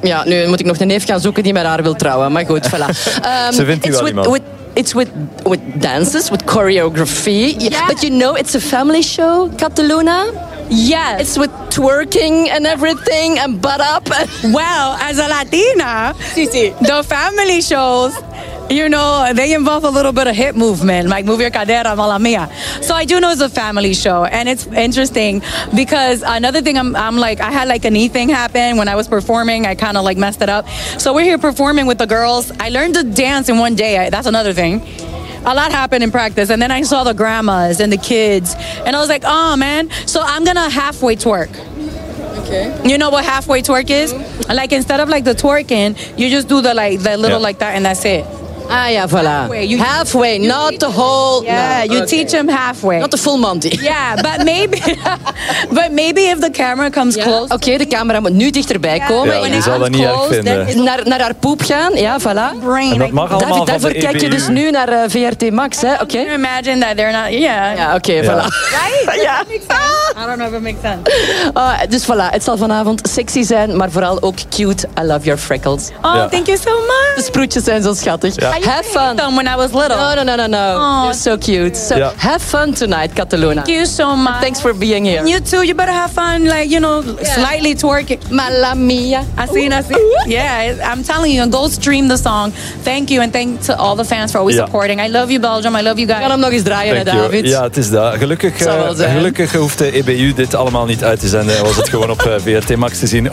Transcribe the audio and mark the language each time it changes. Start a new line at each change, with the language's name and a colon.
Dutch: Ja, nu moet ik nog de neef gaan zoeken die met haar wil trouwen. Maar goed, voilà. Ze vindt u wel iemand.
English: It's with dances, with choreography. Yeah. But you know, it's a family show, Kat de Luna. Yes. It's with twerking and everything and butt up. Well, as a Latina, the family shows, you know, they involve a little bit of hip movement, like Move Your Cadera, Mala Mia. So I do know it's a family show, and it's interesting because another thing, I'm like, I had, like, a knee thing happen when I was performing. I kind of, like, messed it up. So we're here performing with the girls. I learned to dance in one day. That's another thing. A lot happened in practice, and then I saw the grandmas and the kids, and I was like, oh, man. So I'm gonna halfway twerk. Okay. You know what halfway twerk is? Mm-hmm. Like, instead of, like, the twerking, you just do the, like, the little, like, that, and that's it.
Dutch: Ah ja, voilà.
English: Halfway, not the whole. Yeah, you teach them halfway. Not the full Monty. Yeah, but maybe if the camera comes close.
Dutch: Oké, de camera moet nu dichterbij komen. Ja, die zal dat niet erg vinden. Naar haar poep gaan, ja, voilà. En dat mag allemaal van de EBU. Daarvoor kijk je dus nu naar VRT Max, hè? Oké.
English: Can you imagine that they're not, yeah.
Dutch: Ja, oké, voilà.
English: Right? Ja. I don't know if it makes sense.
Dutch: Dus voilà, het zal vanavond sexy zijn, maar vooral ook cute.
English: I love your freckles. Oh, thank you so much.
Dutch: De sproetjes zijn zo schattig.
English: Yeah. Have fun. I hate them when I was little. No. Oh, you're so cute. So have fun tonight, Cataluna. Thank you so much. And thanks for being here. And you too. You better have fun, like, you know, slightly twerking. Mala mia. I see. Yeah, I'm telling you, go stream the song. Thank you, and thanks to all the fans for always supporting. I love you, Belgium. I love you guys.
Dutch: Ik kan hem nog eens draaien,
English: thank David.
Dutch: You. Ja, het is dat. Gelukkig hoeft de EBU dit allemaal niet uit te zenden. Was het gewoon op VRT Max te zien.